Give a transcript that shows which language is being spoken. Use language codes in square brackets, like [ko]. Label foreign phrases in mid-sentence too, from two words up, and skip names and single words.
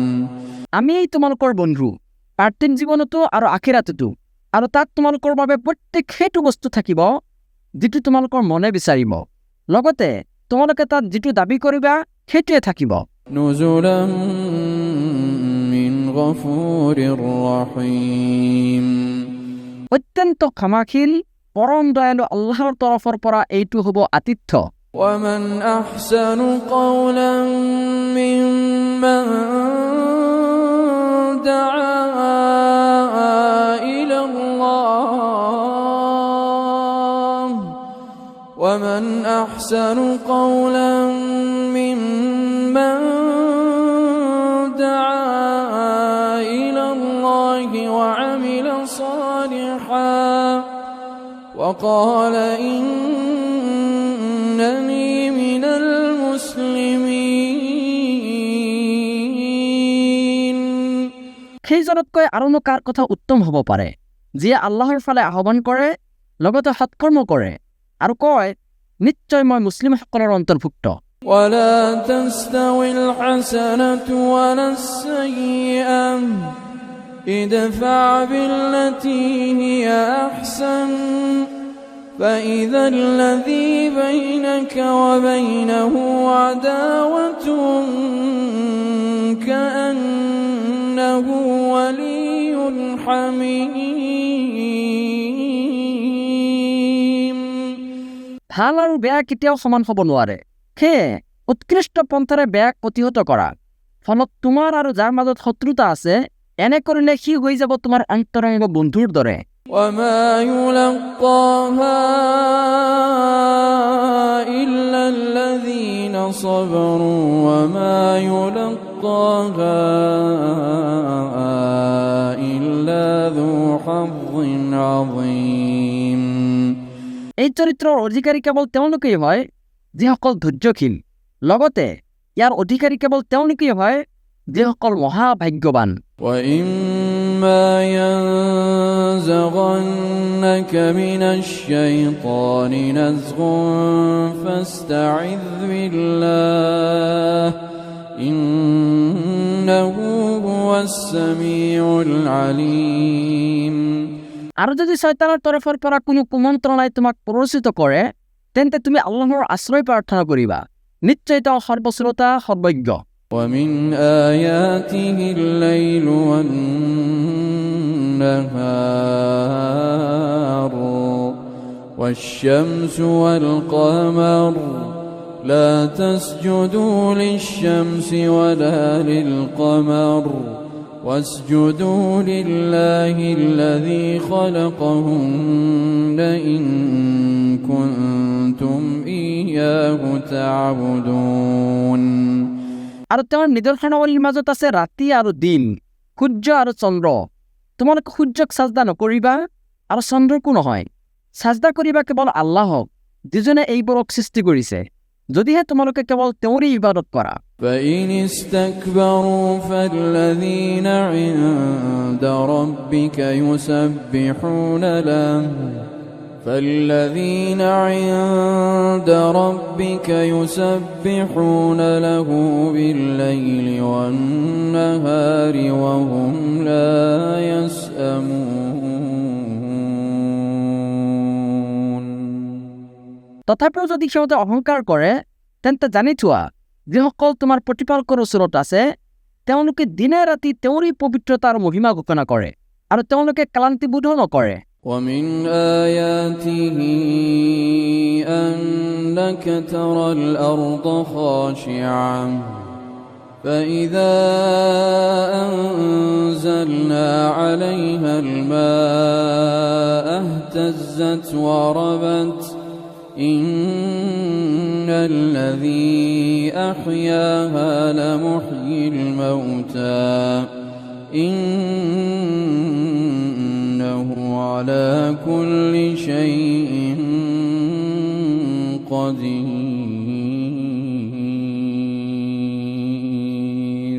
[as] আমি তোমালোকৰ বন্ধু পাৰ্থিৱ জীৱনতো আৰু আখিৰাততো, আৰু তাত তোমালোকৰ বাবে প্ৰত্যেক সেইটো বস্তু থাকিব যিটো তোমালোকৰ মনে বিচাৰিব, লগতে তোমালোকে তাত যিটো দাবী কৰিবা সেইটোৱে থাকিব। [ar] نزلا من غفور رحيم [as] অত্যন্ত ক্ষমাশীল পৰম দয়ালু আল্লাহৰ তৰফৰ পৰা এইটো হ'ব আতিথ্য। [ar] ومن أحسن قولا ممن دعا إلى الله ومن أحسن قولا ممن دعا إلى الله وعمل صالحا وقال إنني من المسلمين [as] সেইজনতকৈ আৰুনো কাৰ কথা উত্তম হ'ব পাৰে যিয়ে আল্লাহৰ ফালে আহ্বান কৰে লগতে সৎকৰ্ম কৰে আৰু কয় নিশ্চয় মই মুছলিমসকলৰ অন্তৰ্ভুক্ত [ar] ولا تستوي الحسنة ولا السيئة ادفع بالتي هي أحسن فإذا الذي بينك وبينه عداوة كأنه ولي حميم [as] ভাল আৰু বেয়া কেতিয়াও সমান হ'ব নোৱাৰে সেয়ে উৎকৃষ্ট পন্থাৰে বেয়াক প্ৰতিহত কৰা ফলত তোমাৰ আৰু যাৰ মাজত শত্ৰুতা আছে এনে কৰিলে সি হৈ যাব তোমাৰ অন্তৰংগ বন্ধুৰ দৰে [ar] وما يلقاها إلا الذين صبروا وما يلقاها إلا ذو حظ عظيم [as] এই চৰিত্ৰৰ অধিকাৰী কেৱল তেওঁলোকেই হয় যিসকল ধৈৰ্যশীল লগতে ইয়াৰ অধিকাৰী কেৱল তেওঁলোকেই হয় যিসকল মহাভাগ্যৱান [ar] وإما ينزغنك من الشيطان نزغ فاستعذ بالله إنه هو السميع العليم [as] আৰু যদি শয়তানৰ তৰফৰ পৰা কোনো কুমন্ত্ৰণাই তোমাক প্ৰৰোচিত কৰে তেন্তে তুমি আল্লাহৰ আশ্ৰয় প্ৰাৰ্থনা কৰিবা নিশ্চয় তেওঁ সৰ্বশ্ৰোতা সৰ্বজ্ঞ [ar] ومن آياته الليل والنهار والشمس والقمر لا تسجدوا للشمس ولا للقمر واسجدوا لله الذي خلقهن إن كنتم إياه تعبدون [as] আৰু তেওঁৰ নিদৰ্শনাৱলীৰ মাজত আছে ৰাতি আৰু দিন সূৰ্য আৰু চন্দ্ৰ তোমালোকে সূৰ্যক সাজদা নকৰিবা আৰু চন্দ্ৰকো নহয় সাজদা কৰিবা কেৱল আল্লাহক যিজনে এইবোৰক সৃষ্টি কৰিছে যদিহে তোমালোকে কেৱল তেওঁৰেই ইবাদত কৰা [ar] فإن استكبروا فالذين عند ربك يسبحون له فالذين عند ربك يسبحون له بالليل والنهار وهم لا يسأمون [as] তথাপিও যদি সিহঁতে অহংকাৰ কৰে তেন্তে জানি থোৱা যিসকল তোমাৰ প্ৰতিপালকৰ ওচৰত আছে তেওঁলোকে দিনে ৰাতি তেওঁৰেই পবিত্ৰতা আৰু মহিমা ঘোষণা কৰে আৰু তেওঁলোকে ক্লান্তিবোধো নকৰে [ar] ومن آياته أنك ترى الأرض خاشعة فإذا أنزلنا عليها الماء اهتزت وربت إن الذي أحياها لمحيي الموتى إنه على كل شيء قدير